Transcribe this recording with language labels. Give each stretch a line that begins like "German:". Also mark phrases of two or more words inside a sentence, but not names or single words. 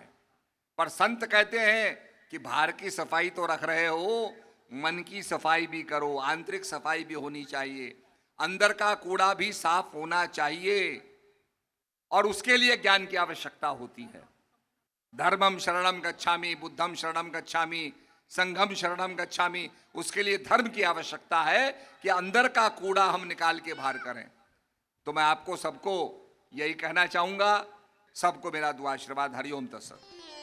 Hindi: पर संत कहते हैं कि बाहर की सफाई तो रख रहे हो, मन की सफाई भी करो, आंतरिक सफाई भी होनी चाहिए, अंदर का कूड़ा भी साफ होना चाहिए, और उसके लिए ज्ञान की आवश्यकता होती है।
Sanskrit: धर्मम शरणम गच्छामि, बुद्धम शरणम गच्छामि, संघम शरणम गच्छामि।
Hindi: उसके लिए धर्म की आवश्यकता है कि अंदर का कूड़ा हम निकाल के बाहर करें। तो मैं आपको सबको यही कहना चाहूंगा, सबको मेरा दुआ आशीर्वाद।
Sanskrit: हरिओम तत्सत।